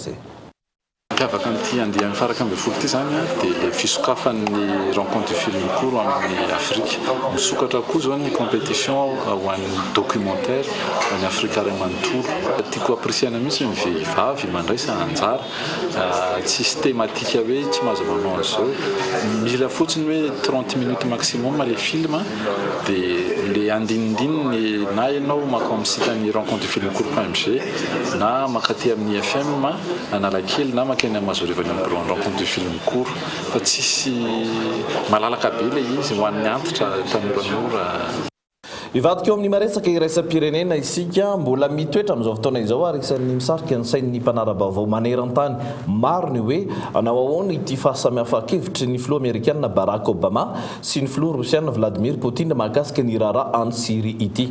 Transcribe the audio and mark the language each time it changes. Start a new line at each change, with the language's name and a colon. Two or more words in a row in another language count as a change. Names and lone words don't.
Malagasy: Mampiavaka an'ity andiany faraka ambin'ny folo ity zany dia le fisokafan'ny
French: rencontre du film court
Malagasy: amin'ny Afrika. Misokatra koa zao ny compétition ho an'ny documentaire ho an'ny Afrika Ray manontolo. Tiako apresiana mihitsy ny vehivavy mandraisa anjara tsisy thématique hoe tsy mahazo manao an'izao. Mila fotsiny hoe
French: 30 minutes maximum
Malagasy: le film dia le andinindininy na ianao maka amin'ny site ny
French: rencontre du film court.mg
Malagasy: na makaty amin'ny FM Analakely na maka ny amazorivany amin'ny
French: rencontre du film court
Malagasy: fa tsisy malalaka be le izy ho an'ny antitra tanoranora. Ivadika eo amin'ny maresaka iraisam-pirenena isika mbola mitoetra amin'izao fotoana izao ary isan'ny misarika ny sain'ny mpanara-baovao maneran-tany maro ny hoe anao ahoana ity fahasamihafa-kevitry ny filoha amerikanina Barack Obama sy ny filoha rosiana Vladimir Poutine mahakasika ny raharaha any Syrie ity.